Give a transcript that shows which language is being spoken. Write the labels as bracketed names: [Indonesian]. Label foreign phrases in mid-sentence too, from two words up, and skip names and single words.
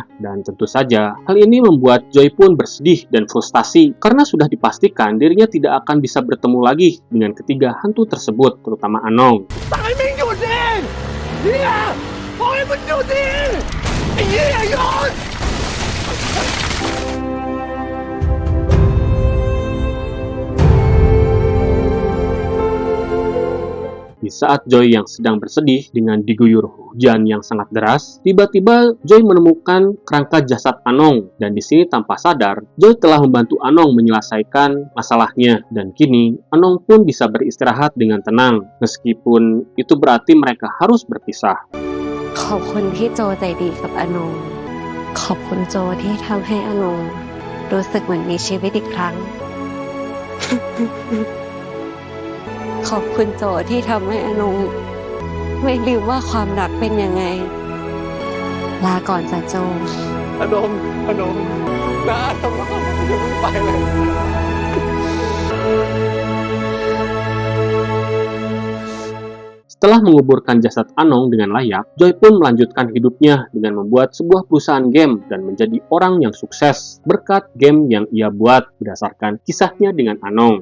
[Indonesian] Dan tentu saja, hal ini membuat Joy pun bersedih dan frustasi karena sudah dipastikan dirinya tidak akan bisa bertemu lagi dengan ketiga hantu tersebut, terutama Anong. [Thai] ตายไม่หยุดดิเนี่ยปล่อยมันหยุดดิไอ้เหี้ยหยุด [Indonesian] Di saat Joy yang sedang bersedih dengan diguyur hujan yang sangat deras, tiba-tiba Joy menemukan kerangka jasad Anong. Dan di sini tanpa sadar, Joy telah membantu Anong menyelesaikan masalahnya. Dan kini, Anong pun bisa beristirahat dengan tenang, meskipun itu berarti mereka harus berpisah. [Thai] ขอบคุณที่โจใจดีกับอนง ขอบคุณโจที่ทำให้อนงรู้สึกเหมือนมีชีวิตอีกครั้ง ขอบคุณโจที่ทำให้อนงไม่ลืมว่าความรักเป็นยังไง ลาก่อนจ้ะโจ อนงนะทำไมอย่าเพิ่งไปเลย [Indonesian] Setelah menguburkan jasad Anong dengan layak, Joy pun melanjutkan hidupnya dengan membuat sebuah perusahaan game dan menjadi orang yang sukses berkat game yang ia buat berdasarkan kisahnya dengan Anong.